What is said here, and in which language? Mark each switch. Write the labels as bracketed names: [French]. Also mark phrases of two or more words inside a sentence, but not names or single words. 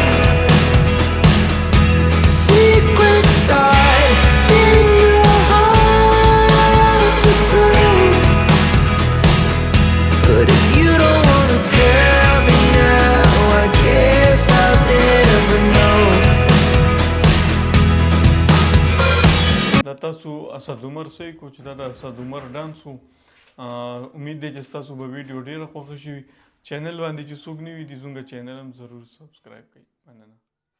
[English] Secrets start in your heart so slow. But if you don't wanna tell me now, I guess I'll never know. [Pashto] دا تاسو اسد عمر سې کو چې دا د اسد عمر ډانس وو. امید دی چې تاسو به ویډیو ډیره خوښه شي. چینل باندې چې څوک نه وي دي زموږ چینل هم ضرور سبسکرایب کړئ. مننه.